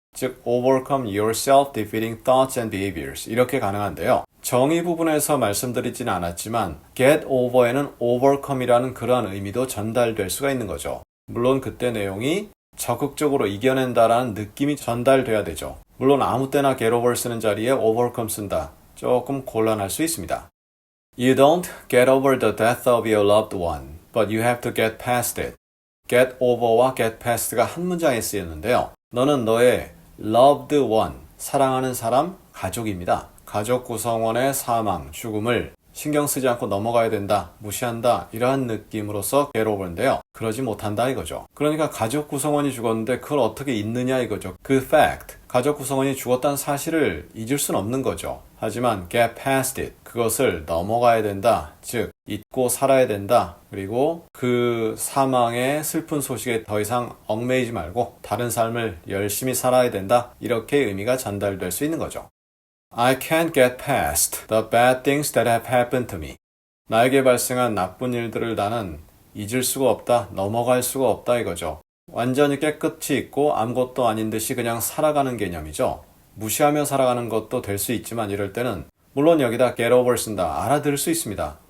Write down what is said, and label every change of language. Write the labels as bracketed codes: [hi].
[ko] 즉, [en] overcome your self-defeating thoughts and behaviors [ko] 이렇게 가능한데요. 정의 부분에서 말씀드리지는 않았지만 get over에는 overcome이라는 그러한 의미도 전달될 수가 있는 거죠. 물론 그때 내용이 적극적으로 이겨낸다라는 느낌이 전달돼야 되죠. 물론 아무 때나 get over 쓰는 자리에 overcome 쓴다. 조금 곤란할 수 있습니다. [en] You don't get over the death of your loved one, but you have to get past it. [ko] get over와 get past가 한 문장에 쓰였는데요. 너는 너의 loved one, 사랑하는 사람, 가족입니다. 가족 구성원의 사망, 죽음을 신경 쓰지 않고 넘어가야 된다, 무시한다 이러한 느낌으로서 get over인데요. 그러지 못한다 이거죠. 그러니까 가족 구성원이 죽었는데 그걸 어떻게 잊느냐 이거죠. 그 fact, 가족 구성원이 죽었다는 사실을 잊을 수는 없는 거죠. 하지만 [en] get past it, [ko] 그것을 넘어가야 된다. 즉, 잊고 살아야 된다. 그리고 그 사망의 슬픈 소식에 더 이상 얽매이지 말고 다른 삶을 열심히 살아야 된다. 이렇게 의미가 전달될 수 있는 거죠. [en] I can't get past the bad things that have happened to me. [ko] 나에게 발생한 나쁜 일들을 나는 잊을 수가 없다, 넘어갈 수가 없다 이거죠. 완전히 깨끗이 있고 아무것도 아닌 듯이 그냥 살아가는 개념이죠. 무시하며 살아가는 것도 될 수 있지만 이럴 때는 물론 여기다 get over 쓴다. 알아들을 수 있습니다.